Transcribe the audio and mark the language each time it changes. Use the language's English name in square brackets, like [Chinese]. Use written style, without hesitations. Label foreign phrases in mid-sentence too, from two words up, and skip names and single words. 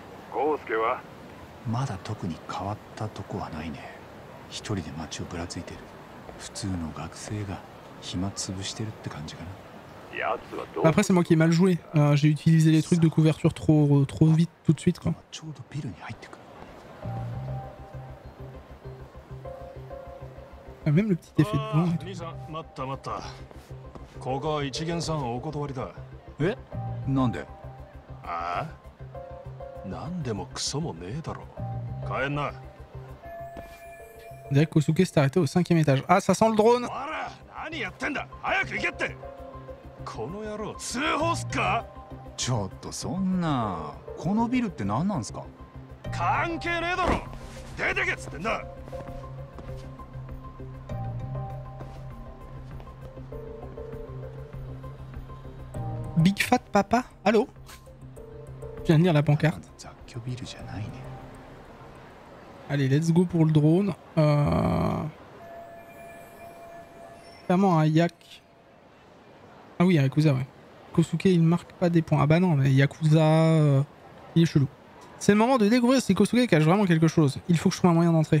[Japanese] 康介はまだ特に変わったとこはないね。一人で街をぶらついてる。普通の学生が暇潰してるって感じかな。 [French] Après c'est moi qui ai mal joué, j'ai utilisé les trucs de couverture trop vite tout de suite quoi. [Japanese] ちょうどビルに入ってくる。 [French] Ah, même le petit effet de vent. [Japanese] 兄さん、待った待った。ここは一元さんお断りだ。え？なんで？ああ？なんでもクソもねえだろ。帰んな。 [French] On dirait que Kosuke s'est arrêté au 5e étage. Ah, ça sent le drone! [Japanese] おら、何やってんだ。早く行けって。この野郎、通報すっか？ちょっとそんな。このビルって何なんすか？関係ねえだろ。出てけっつってんだ。 [French] Big Fat Papa? Allô? Je viens de lire la pancarte. [Japanese] 雑居ビルじゃないね。 [French] Allez, [English] let's go [French] pour le drone. Clairement un yak. Ah oui, un Yakuza, ouais. Kosuke, il marque pas des points. Ah bah non, mais Yakuza... il est chelou. C'est le moment de découvrir si Kosuke cache vraiment quelque chose. Il faut que je trouve un moyen d'entrer.